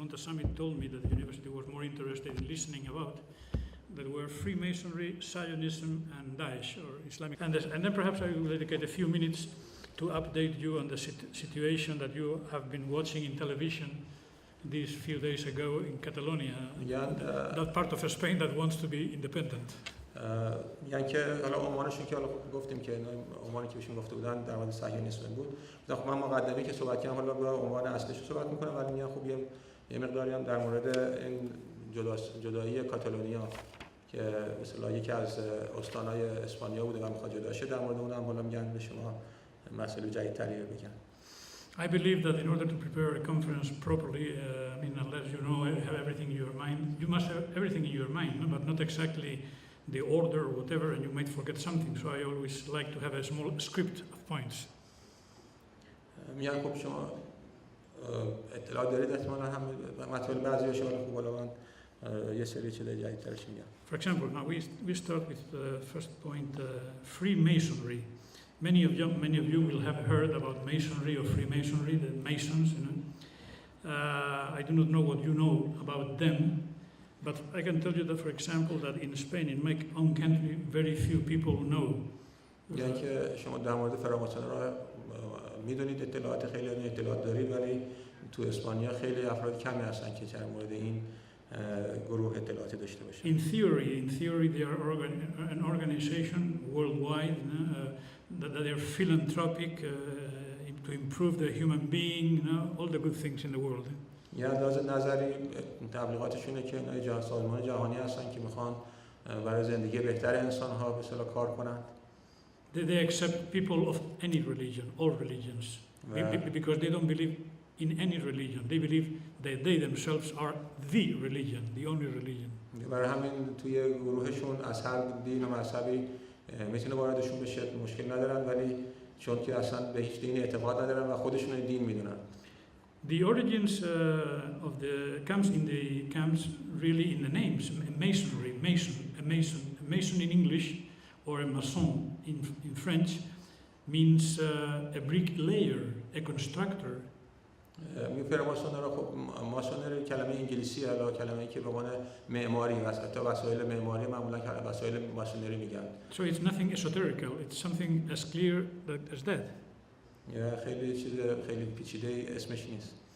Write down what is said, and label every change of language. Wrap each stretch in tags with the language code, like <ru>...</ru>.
<en>Montasami, told me that the university was more interested in listening about, that were Freemasonry, Zionism, and Daesh, or Islamic. And then perhaps I will dedicate a few minutes to update you on the situation that you have been watching in television these few days ago in Catalonia, that part of Spain that wants to be independent.</en> <fa>یعنی که حالا عنوانشون که حالا گفتیم که عنوانی که بهشون گفته بودن در مورد صهیونیسم بود. خب من مقدمه‌ای که صحبت کردم حالا به عنوان اصلیش صحبت می‌کنم ولی میگم خب یه مقداری هم در مورد این جدایی کاتالونیا که به اصطلاح یکی از استان‌های اسپانیا بوده و می‌خواد جدا شه در مورد اونم حالا میگن به شما مسئله جدیدتری بگم.</fa> <en>I believe that in order to prepare a conference properly, I mean, unless you know have everything in your mind, you must have everything in your mind, but not exactly the order or whatever, and you might forget something. So I always like to have a small script of points.</en> <fa>میگن خب شما اطلاع دارید احتمالاً هم مطالب بعضی‌هاش حالا خب الان یه سری چیزای جدیدترش میگم.</fa> <en>For example, now we start with the first point, Freemasonry. Many of you will have heard about Masonry or Freemasonry, the Masons. You know. I do not know what you know about them, but I can tell you that, for example, that in Spain, in my own country, very few people know.</en> <fa>یعنی که شما در مورد فراماسونرها میدونید اطلاعات دارید ولی تو اسپانیا خیلی افراد کمی هستن که در مورد این گروه اطلاعاتی داشته باشن.</fa> <en>In theory, they are an organization worldwide that they are philanthropic to improve the human being, all the good things in the world.</en> <fa>یه از نظری تبلیغاتشونه که اینا سازمان جهانی هستن که میخوان برای زندگی بهتر انسان‌ها به اصطلاح کار کنن.</fa> <en>They accept people of any religion, all religions, because they don't believe in any religion. They believe that they themselves are the religion, the only religion.</en> <fa>برای همین توی گروهشون از هر دین و مذهبی میتونه واردشون بشه، مشکل ندارن، ولی چون که اصلا به هیچ دینی اعتقاد ندارن و خودشون دین میدونن.</fa> <en>The origins of the comes really in the names. Masonry, mason in English, or a maçon in French, means a bricklayer, a constructor.</en> <fa>فراماسونرها خب ماسونری کلمه انگلیسی علاوه کلمه‌ای که به معنی معماری است، حتی وسایل معماری معمولا وسایل ماسونری میگن.</fa> <en>So it's nothing esoterical. It's something as clear as that.</en> <fa>خیلی چیز خیلی پیچیده اسمش نیست.</fa>